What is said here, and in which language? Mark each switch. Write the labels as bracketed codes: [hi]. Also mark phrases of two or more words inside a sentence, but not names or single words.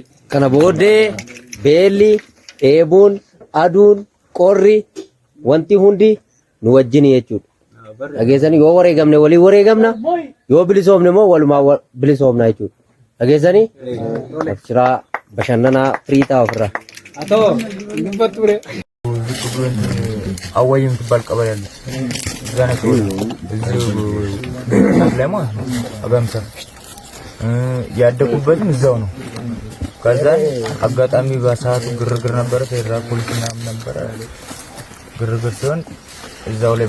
[om] Kana booddee beelli, dheebuun, aduun, qorri wanti hundi nu wajjin jechuudha. Dhageessanii yoo wareegamne walii wareegamna yoo bilisoomne immoo walumaa bilisoomna jechuudha. Dhageessanii abshiraa bashannana friita ofirra [am] አቶ እንበጥ ብሬ አዋይ የምትባል ቀበሌ አለች። እዛ ነው ላይ ማለት ነው። አጋምሳ ያደኩበትም እዛው ነው። ከዛ አጋጣሚ በሰዓቱ ግርግር ነበረ፣ ፌደራል ፖሊስ ምናምን ነበረ። ግርግር ሲሆን እዛው ላይ